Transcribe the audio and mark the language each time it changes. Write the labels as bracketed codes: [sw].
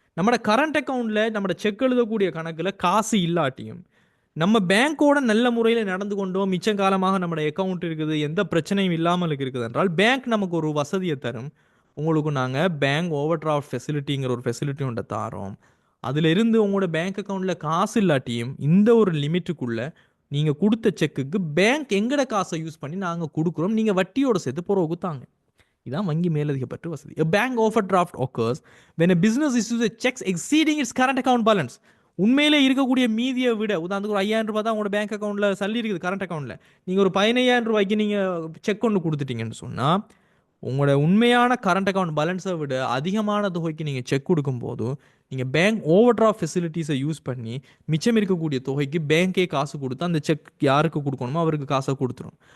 [ta] நம்மளோட கரண்ட் அக்கௌண்ட்டில் நம்மளோட செக் எழுதக்கூடிய கணக்கில் காசு இல்லாட்டியும் நம்ம பேங்க்கோட நல்ல முறையில் நடந்து கொண்டோம், மிச்சம் காலமாக நம்மளோட அக்கௌண்ட் இருக்குது, எந்த பிரச்சனையும் இல்லாமல் இருக்குது என்றால் பேங்க் நமக்கு ஒரு வசதியை தரும். உங்களுக்கு நாங்கள் பேங்க் ஓவர் டிராஃப்ட் ஃபெசிலிட்டிங்கிற ஒரு ஃபெசிலிட்டி ஒன்றை தாரோம். அதிலிருந்து உங்களோட பேங்க் அக்கௌண்ட்டில் காசு இல்லாட்டியும் இந்த ஒரு லிமிட்டுக்குள்ளே நீங்கள் கொடுத்த செக்குக்கு பேங்க் எங்கட காசை யூஸ் பண்ணி நாங்கள் கொடுக்குறோம், நீங்கள் வட்டியோட சேர்த்து புறவு தாங்க. இதான் வங்கி மேலதிக பற்று வசதி. [en] A bank overdraft occurs when a business issues a checks exceeding its current account balance. [ta] உண்மையிலே இருக்கக்கூடிய மீதியை விட, உதாரணத்துக்கு ஒரு 5000 ரூபாய் தான் உங்களோட பேங்க் அக்கௌண்ட்டில் சல்லி இருக்குது கரண்ட் அக்கௌண்ட்டில், நீங்கள் ஒரு 15000 ரூபாய்க்கு நீங்கள் செக் ஒன்று கொடுத்துட்டீங்கன்னு சொன்னால் உங்களோட உண்மையான கரண்ட் அக்கௌண்ட் பேலன்ஸை விட அதிகமான தொகைக்கு நீங்கள் செக் கொடுக்கும்போது நீங்கள் பேங்க் ஓவர் டிராஃப்ட் ஃபெசிலிட்டிஸை யூஸ் பண்ணி மிச்சம் இருக்கக்கூடிய தொகைக்கு பேங்க்கே காசு கொடுத்து அந்த செக் யாருக்கு கொடுக்கணுமோ அவருக்கு காசை கொடுத்துரும்.